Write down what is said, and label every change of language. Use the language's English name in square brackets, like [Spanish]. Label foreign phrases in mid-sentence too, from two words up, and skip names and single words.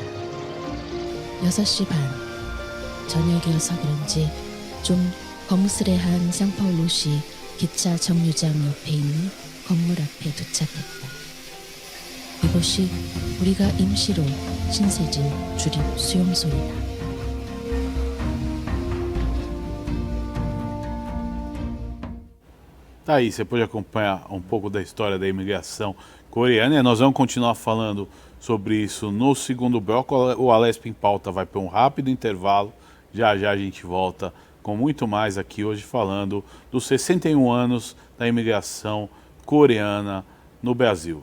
[Korean] 6시 반, 저녁이어서 그런지 좀 검스레한 상파울루시 기차 정류장 옆에 있는 건물 앞에 도착했다. 이곳이 우리가 임시로 신세질 주립 수용소이다. [Portuguese] Tá aí, você pode acompanhar um pouco da história da imigração coreana e nós vamos continuar falando sobre isso no segundo bloco. O Alesp em Pauta vai para um rápido intervalo, já já a gente volta com muito mais aqui hoje falando dos 61 anos da imigração coreana no Brasil.